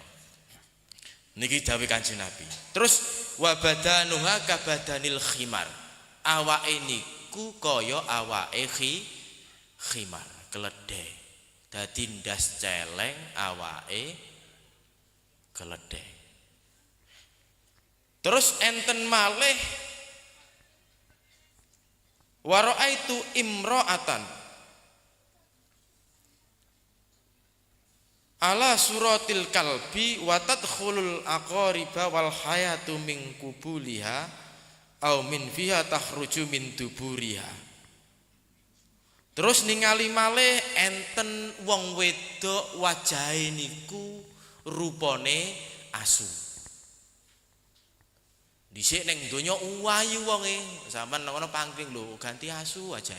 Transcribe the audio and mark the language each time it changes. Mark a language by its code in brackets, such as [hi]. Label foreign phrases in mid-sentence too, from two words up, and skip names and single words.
[jv] Niki dawuh Kanjeng Nabi. Terus [ar] وبدنها كبدن الحمار. [jv] Awake niku kaya awake khimar, keledai. Dadi ndas celeng awake keledai. Terus enten malih [ar] ورأيت امرأة على صورة الكلب وتدخل العقارب والحيات من قبلها أو من فيها تخرج من دبرها. [jv] Terus ningali malih enten wong wedok wajahe niku rupane asu. Dhisik ning donya uwayu wonge, sampean nang ngono pangking lho ganti asu wajahe.